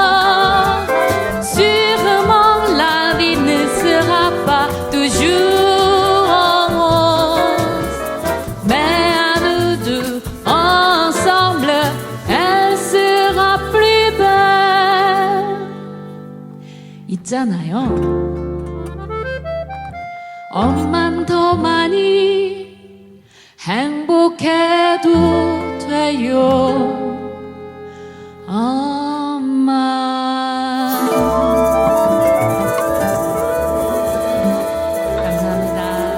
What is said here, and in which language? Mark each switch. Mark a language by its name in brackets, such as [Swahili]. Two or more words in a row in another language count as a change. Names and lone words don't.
[French] Sûrement la vie ne sera pas toujours en rose, mais à nous deux ensemble, elle sera plus belle. [Korean] 있잖아요. 엄만 더 많이 행복해도 돼요. 엄마 감사합니다.